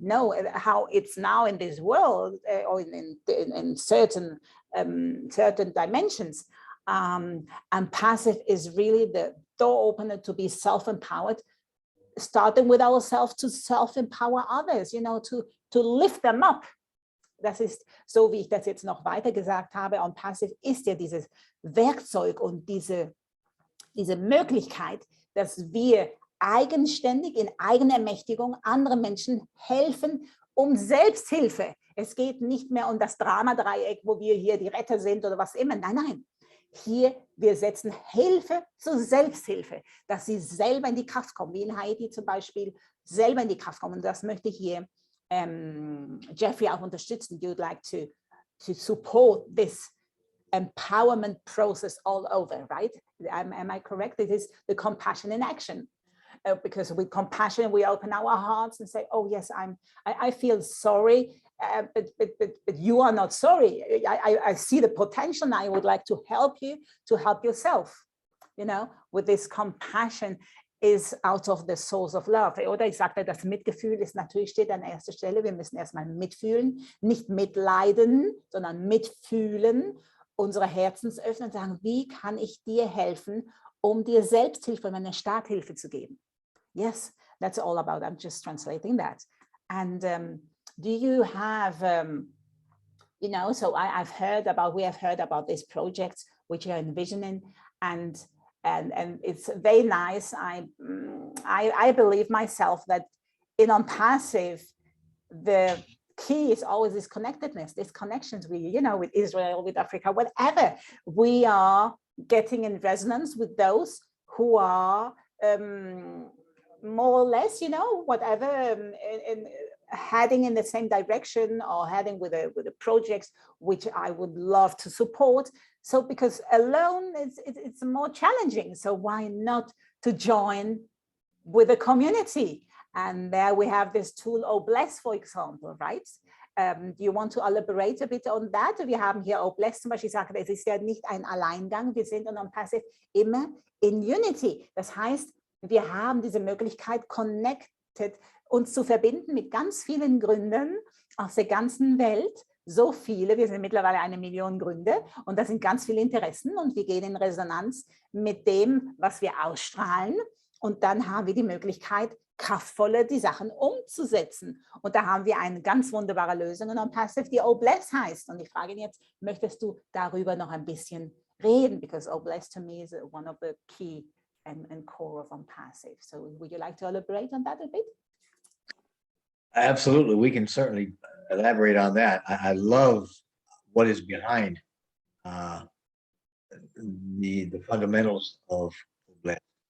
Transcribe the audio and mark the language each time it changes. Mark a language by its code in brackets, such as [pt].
[en] No, how it's now in this world or in certain dimensions. ONPASSIVE is really the door opener to be self-empowered, starting with ourselves to self-empower others, you know, to lift them up. [de] Das ist, so wie ich das jetzt noch weiter gesagt habe, ONPASSIVE ist ja dieses Werkzeug und diese Möglichkeit, dass wir eigenständig in eigener Ermächtigung anderen Menschen helfen, um Selbsthilfe. Es geht nicht mehr um das Dramadreieck, wo wir hier die Retter sind oder was immer. Nein, nein. Hier, wir setzen Hilfe zur Selbsthilfe, dass sie selber in die Kraft kommen, wie in Haiti zum Beispiel, selber in die Kraft kommen. Und das möchte ich hier Jeffrey auch unterstützen. [en] You'd like to support this empowerment process all over, right? Am I correct? It is the compassion in action. Because with compassion, we open our hearts and say, oh yes, I feel sorry, but you are not sorry. I see the potential now. I would like to help you to help yourself, you know, with this compassion is out of the source of love. [de] Oder ich sagte, das Mitgefühl ist natürlich, steht an erster Stelle. Wir müssen erstmal mitfühlen, nicht mitleiden, sondern mitfühlen, unsere Herzens öffnen und sagen, wie kann ich dir helfen, um dir Selbsthilfe, meine Starthilfe zu geben? [en] Yes, that's all about, I'm just translating that. And do you have, you know, so we have heard about these projects which you're envisioning, and it's very nice. I believe myself that in ONPASSIVE, the key is always this connectedness, this connections with, you know, with Israel, with Africa, whatever. We are getting in resonance with those who are more or less, you know, whatever, heading in the same direction or heading with the projects which I would love to support. So because alone it's more challenging. So why not to join with a community? And there we have this tool, O-Bless, for example, right? Do you want to elaborate a bit on that? [de] Wir haben hier O-Bless zum Beispiel, ich sage, es ist ja nicht ein Alleingang. Wir sind in ONPASSIVE immer in Unity. Das heißt, wir haben diese Möglichkeit, connected, uns zu verbinden mit ganz vielen Gründern aus der ganzen Welt. So viele, wir sind mittlerweile 1 Million Gründe und das sind ganz viele Interessen und wir gehen in Resonanz mit dem, was wir ausstrahlen. Und dann haben wir die Möglichkeit, kraftvoller die Sachen umzusetzen. Und da haben wir eine ganz wunderbare Lösung in ONPASSIVE, die O-Bless heißt. Und ich frage ihn jetzt, möchtest du darüber noch ein bisschen reden? [en] Because O-Bless to me is one of the key and core of ONPASSIVE. So would you like to elaborate on that a bit? Absolutely. We can certainly elaborate on that. I love what is behind the fundamentals of O-Bless.